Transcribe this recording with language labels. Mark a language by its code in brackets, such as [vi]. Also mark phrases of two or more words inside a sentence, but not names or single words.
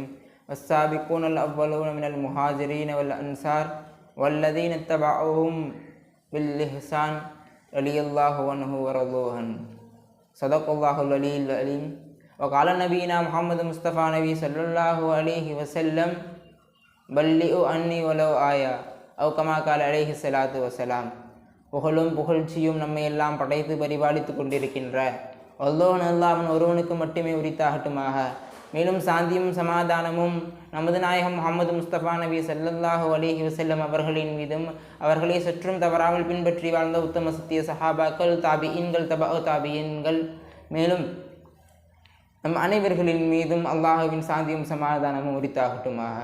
[ar] والسابقون الأولون من المهاجرين والأنصار والذين اتبعوهم بالإحسان رضي الله عنه ورضوا عنه. صدق الله العلي العليم. وقال نبينا محمد مصطفى نبي صلى الله عليه وسلم بلغوا عني ولو آية أو كما قال عليه الصلاة والسلام. [ta] புகழும் புகழ்ச்சியும் நம்மை எல்லாம் படைத்து பரிபாலித்து கொண்டிருக்கின்ற அல்லாஹ் அல்லாஹ்வின் ஒருவனுக்கு மட்டுமே உரித்தாகட்டுமாக. மேலும் சாந்தியும் சமாதானமும் நமது நாயகம் முஹம்மது முஸ்தபா நபி [ar] صلى الله عليه وسلم [ta] அவர்களின் மீதும் அவர்களை சற்றும் தவறாமல் பின்பற்றி வாழ்ந்த உத்தம சத்திய சஹாபாக்கள், தாபிஈன்கள், தபஅ தாபிஈன்கள், மேலும் நம் அனைவர்களின் மீதும் அல்லாஹுவின் சாந்தியும் சமாதானமும் உரித்தாகட்டுமாக.